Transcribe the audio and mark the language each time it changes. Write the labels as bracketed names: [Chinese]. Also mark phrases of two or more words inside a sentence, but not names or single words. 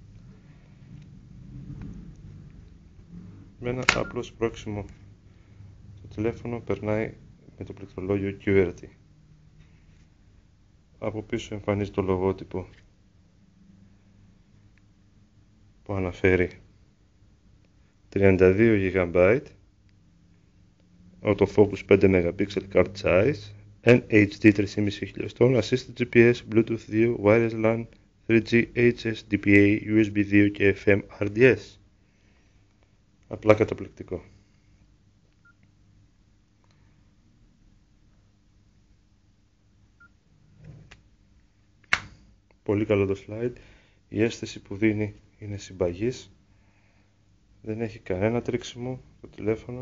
[Greek] Με ένα απλό σπρώξιμο το τηλέφωνο περνάει με το πληκτρολόγιο QWERTY. Από πίσω εμφανίζει το λογότυπο που αναφέρει 32 GB, [English] autofocus 5 MP Carl Zeiss, NHD 3.5 χιλιοστών, Assisted GPS, Bluetooth 2, Wireless LAN, 3G, HS, DPA, USB 2 και FM RDS. [Greek] Απλά καταπληκτικό. Πολύ καλό το slide. Η αίσθηση που δίνει είναι συμπαγής. Δεν έχει κανένα τρίξιμο το τηλέφωνο.